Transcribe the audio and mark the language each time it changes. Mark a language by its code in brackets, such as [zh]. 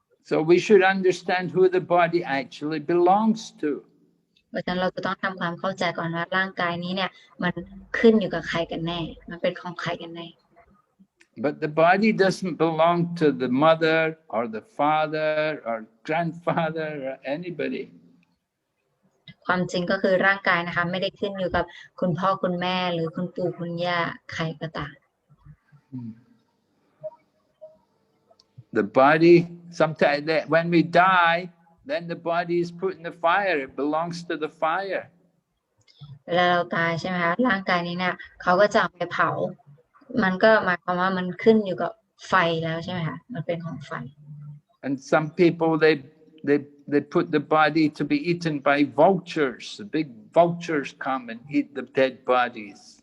[en] So we should understand who the body actually belongs to. [th] เพราะฉะนั้นเราจะต้องทำความเข้าใจก่อนว่าร่างกายนี้เนี่ยมันขึ้นอยู่กับใครกันแน่มันเป็นของใครกันแน่ [en] But the body doesn't belong to the mother or the father or grandfather or anybody. [th] ความจริงก็คือร่างกายนะคะไม่ได้ขึ้นอยู่กับคุณพ่อคุณแม่หรือคุณปู่คุณย่าใครก็ตาม [en] The body, sometimes when we die, then the body is put in the fire. It belongs to the fire. [th] เวลาเราตายใช่ไหมคะร่างกายนี้เนี่ยเขาก็จะเอาไปเผามันก็หมายความว่ามันขึ้นอยู่กับไฟแล้วใช่ไหมคะมันเป็นของไฟ [en] And some people they put the body to be eaten by vultures. The big vultures come and eat the dead bodies.